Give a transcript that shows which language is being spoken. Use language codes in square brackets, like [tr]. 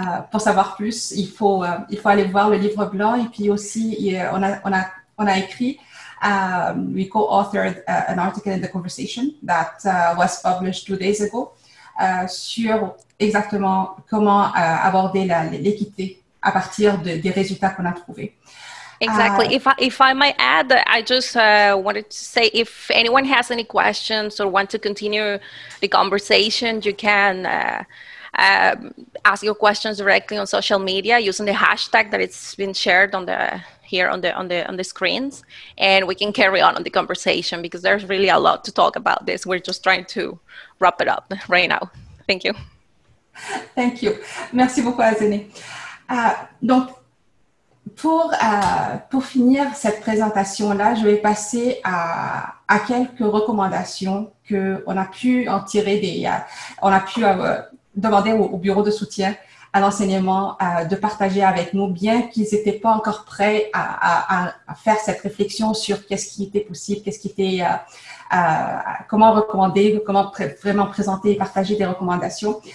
[fr] Pour savoir plus, il faut aller voir le livre blanc, et puis aussi on a écrit, [en] we co-authored an article in The Conversation that was published 2 days ago [fr] sur exactement comment aborder l'équité à partir des résultats qu'on a trouvés. [en] Exactly. If I might add, I just wanted to say, if anyone has any questions or want to continue the conversation, you can ask your questions directly on social media using the hashtag that it's been shared on the screens, and we can carry on the conversation because there's really a lot to talk about this. We're just trying to wrap it up right now. Thank you. Thank you. [fr] Merci beaucoup, Azeneth. Donc, pour finir cette présentation-là, je vais passer à quelques recommandations qu'on a pu en tirer on a pu demander au bureau de soutien à l'enseignement de partager avec nous, bien qu'ils n'étaient pas encore prêts à faire cette réflexion sur qu'est-ce qui était possible, qu'est-ce qui était, comment recommander, comment vraiment présenter et partager des recommandations.